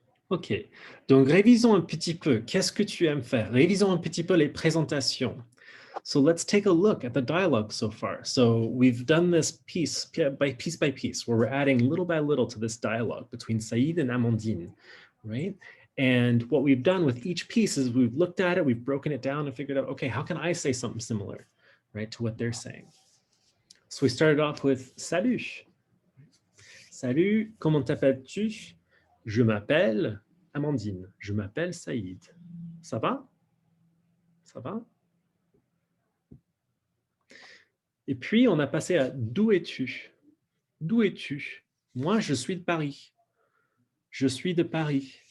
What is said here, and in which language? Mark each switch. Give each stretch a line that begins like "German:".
French: Ok, donc révisons un petit peu. Qu'est-ce que tu aimes faire? Révisons un petit peu les présentations.
English: So let's take a look at the dialogue so far. So we've done this piece by piece, where we're adding little by little to this dialogue between Saïd and Amandine, right? And what we've done with each piece is we've looked at it, we've broken it down and figured out, okay, how can I say something similar, right, to what they're saying? So we started off with Salut.
French: Salut, comment t'appelles-tu? Je m'appelle Amandine. Je m'appelle Saïd. Ça va? Ça va? Et puis, on a passé à d'où es-tu? D'où es-tu? Moi, je suis de Paris. Je suis de Paris.